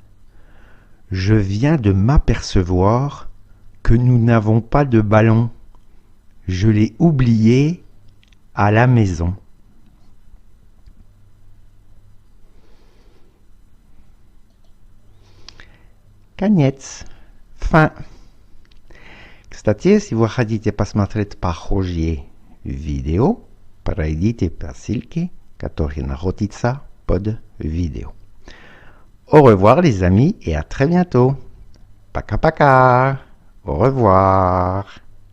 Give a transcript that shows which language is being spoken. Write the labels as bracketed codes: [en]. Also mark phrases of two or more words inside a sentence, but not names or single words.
[fr] Je viens de m'apercevoir que nous n'avons pas de ballon. Je l'ai oublié à la maison. Koniec. Fin. [ru] Kстати, если вы хотите посмотреть похожие видео, пройдите по ссылке, которая находится под видео. [fr] Au revoir les amis et à très bientôt. [ru] Пока-пока. [fr] Au revoir.